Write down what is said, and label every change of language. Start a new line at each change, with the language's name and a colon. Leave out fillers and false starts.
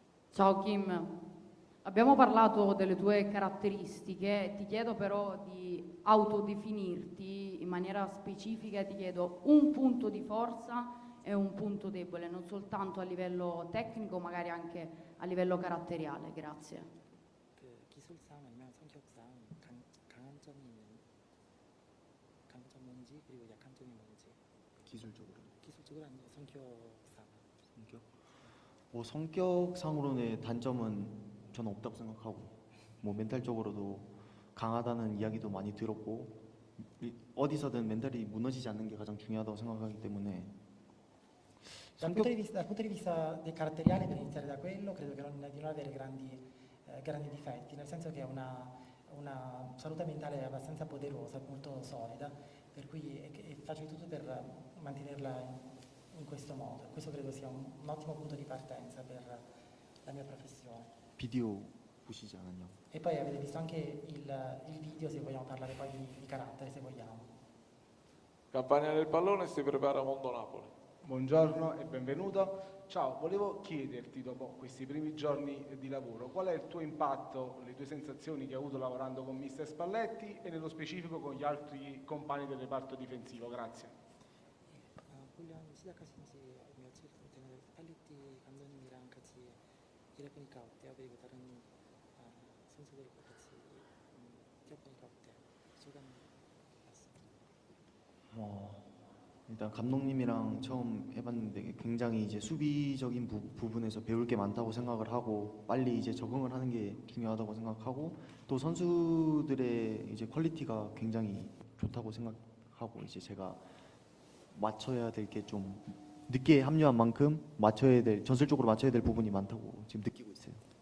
Italian: Ciao Kim, abbiamo parlato delle tue caratteristiche, ti chiedo però di autodefinirti in maniera specifica, ti chiedo un punto di forza e un punto debole, non soltanto a livello tecnico, magari anche a livello caratteriale. Grazie.
Korean: 그 기술상 아니면 성격상 강한 점이 뭔지 그리고 약한 점이 뭔지. 기술적으로 아니면 성격상. 뭐 성격상으로는 단점은 저는 없다고 생각하고 뭐 멘탈적으로도 강하다는 iyagi도 많이 들었고 어디서든 멘탈이 무너지지 않는 게 가장 중요하다고 생각하기 때문에
Italian: Dal punto di vista caratteriale, per iniziare da quello, credo che di non avere grandi difetti, nel senso che è una salute mentale abbastanza poderosa, molto solida, per cui faccio di tutto per mantenerla in questo modo. Questo credo sia un ottimo punto di partenza per la mia professione.
Korean: 비디오 보시지 않았냐고.
Italian: E poi avete visto anche il video, se vogliamo parlare poi di carattere, se vogliamo. Campania del Pallone, si prepara Mondo Napoli. Buongiorno e benvenuto. Ciao, volevo chiederti dopo questi primi giorni di lavoro qual è il tuo impatto, le tue sensazioni che hai avuto lavorando con mister Spalletti e nello specifico con gli altri compagni del reparto difensivo. Grazie.
Korean: 훈련 시작하신 지 며칠 되는 스팔레티 감독님이랑 같이 일해보니까 어때요? 그리고 다른 선수들과 같이 뛰어보니까 어때요? 소감 말씀. 일단 감독님이랑 처음 해봤는데 굉장히 이제 수비적인 부분에서 배울 게 많다고 생각을 하고 빨리 이제 적응을 하는 게 중요하다고 생각하고 또 선수들의 이제 퀄리티가 굉장히 좋다고 생각하고 이제 제가 맞춰야 될 게 좀 늦게 합류한 만큼 맞춰야 될 전술적으로 맞춰야 될 부분이 많다고 지금 느끼고 있어요.